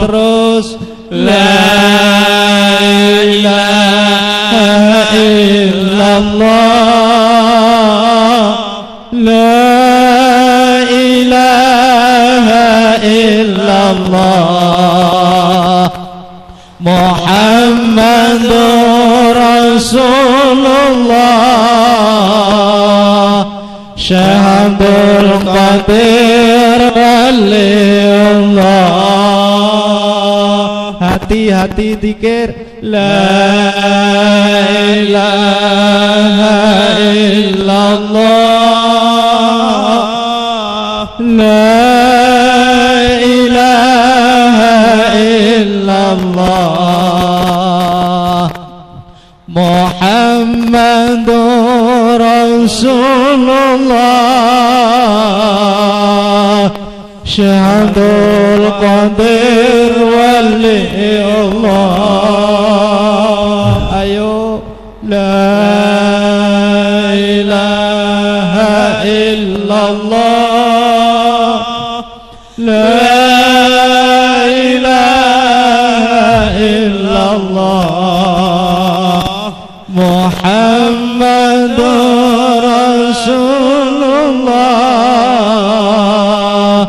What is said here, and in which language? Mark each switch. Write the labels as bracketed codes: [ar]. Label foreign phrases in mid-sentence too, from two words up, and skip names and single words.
[ar] Terus لا إله إلا الله، لا إله إلا الله، محمد رسول الله. Syamdul Qadir Waliullah. [id] Hati-hati zikir. [ar] لا إله إلا الله، لا إله إلا الله، محمد رسول الله. Syamdul Qadir Waliullah. [id] Ayo. [ar] لا إله إلا الله، لا إله إلا الله، محمد رسول الله.